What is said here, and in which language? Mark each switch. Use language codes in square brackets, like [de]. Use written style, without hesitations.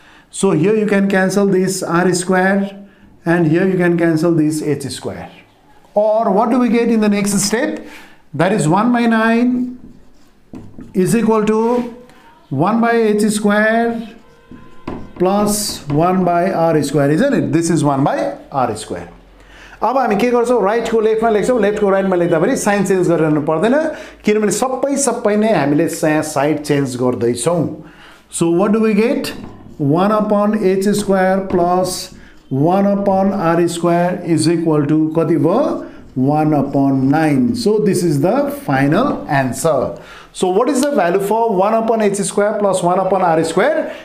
[en] So here you can cancel this r square, and here you can cancel this h square. Or what do we get in the next step? That is 1/9 is equal to 1/h square plus 1/r square, isn't it? This is 1/r square. [ne] अब हामी के गर्छौं? Right को लेफ्टमा लेख्छौं, left को राइटमा लेख्दा पनि sign change गरिरहनु पर्दैन, किनभने सबै नै हामीले साइड चेन्ज गर्दै छौं. [en] So what do we get? 1/h square plus 1/r square is equal to [ne] कति भयो? [en] 1/9. So this is the final answer. So what is the value for 1/h square plus 1/r square?